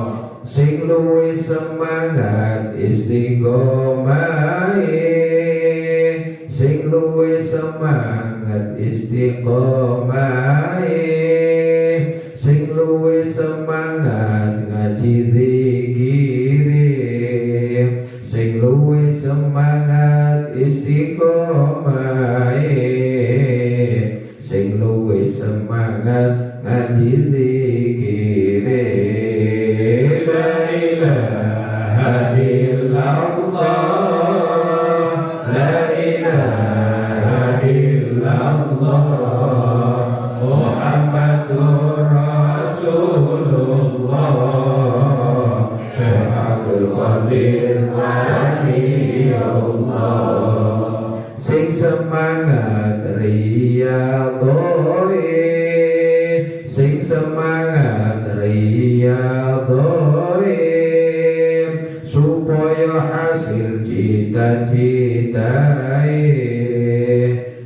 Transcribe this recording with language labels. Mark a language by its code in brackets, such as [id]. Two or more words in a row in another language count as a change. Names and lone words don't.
[jv] Sing luwih semangat istiqomahe, sing luwih semangat istiqomahe, sing luwih semangat ngaji zikire, sing luwih semangat istiqomahe, sing luwih semangat ngaji zikire. [ar] لا إله إلا الله، لا إله إلا الله, محمد رسول الله، شيخ عبد القادر ولي الله. [jv] Sing semangat riyadhoi, sing semangat riyadhoi, supaya hasil cita-citae.